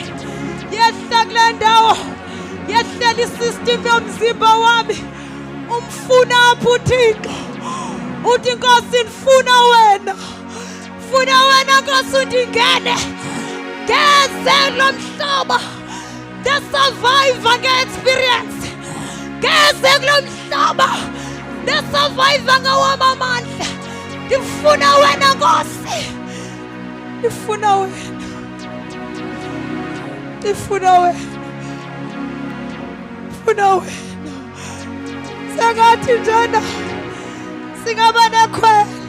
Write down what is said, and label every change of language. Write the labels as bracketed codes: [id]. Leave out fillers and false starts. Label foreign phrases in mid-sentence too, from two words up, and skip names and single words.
[zu] Yehla kule ndawo. Yehlela isystem yomzimba wami. [xh] Umfuna apho uThixo. Uthi Nkosi ndifuna wena. Funa wena Nkosi undingene. [zu] Ngeze lo mhlaba. [en] The survivor nge-experience. [zu] Ngeze kulo mhlaba. [en] The survivor ngawamamandla. [xh] Ndifuna wena Nkosi. Ndifuna wena. Ndifuna wena. Ndifuna wena. [zu] Sengathi njena singaba nekhwele.